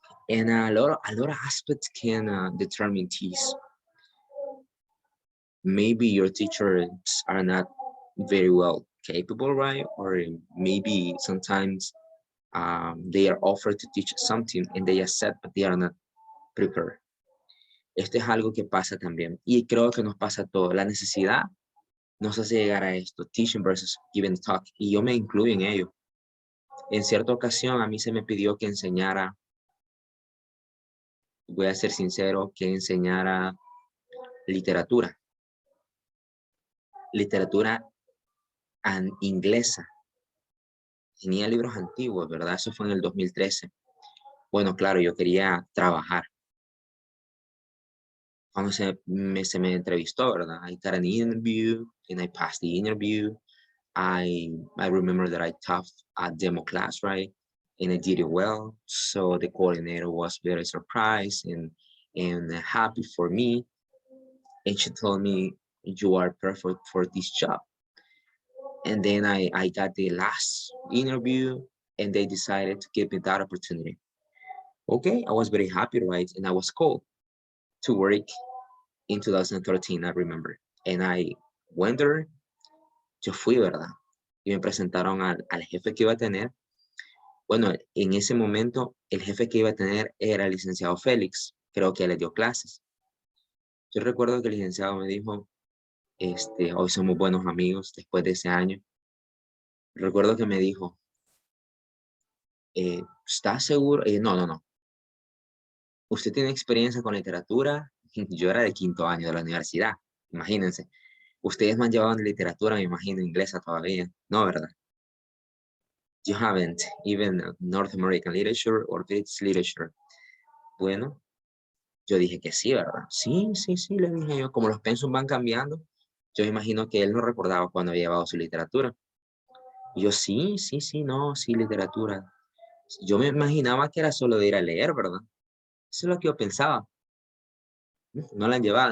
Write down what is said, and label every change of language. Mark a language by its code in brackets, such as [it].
[en] And a lot of aspects can determine this. Maybe your teachers are not very well capable, right? Or maybe sometimes they are offered to teach something and they accept, but they are not prepared. [es] Esto es algo que pasa también. Y creo que nos pasa a todos. La necesidad nos hace llegar a esto, [en] teaching versus giving talk. [es] Y yo me incluyo en ello. En cierta ocasión a mí se me pidió que enseñara, voy a ser sincero, que enseñara literatura. Literatura inglesa. Tenía libros antiguos, ¿verdad? Eso fue en el 2013. Bueno, claro, yo quería trabajar. cuando se me entrevistó, ¿verdad? [en] I got an interview and I passed the interview. I remember that I taught a demo class, right? And I did it well. So the coordinator was very surprised and happy for me. And she told me, you are perfect for this job. And then I got the last interview and they decided to give me that opportunity. Okay, I was very happy, right? And I was called to work in 2013, I remember. And I went there, [es] yo fui, ¿verdad? Y me presentaron al jefe que iba a tener. Bueno, en ese momento, el jefe que iba a tener era el licenciado Félix. Creo que le dio clases. Yo recuerdo que el licenciado me dijo, hoy somos buenos amigos después de ese año. Recuerdo que me dijo, ¿estás seguro? No. ¿Usted tiene experiencia con literatura? Yo era de 5º año de la universidad, imagínense. Ustedes me han llevado en literatura, me imagino, inglesa todavía. No, ¿verdad? [en] You haven't, even North American literature or British literature. [es] Bueno, yo dije que sí, ¿verdad? Sí, le dije yo. Como los pensum van cambiando, yo imagino que él no recordaba cuando había llevado su literatura. Y yo, sí, literatura. Yo me imaginaba que era solo de ir a leer, ¿verdad? Eso es lo que yo pensaba. No la han llevado.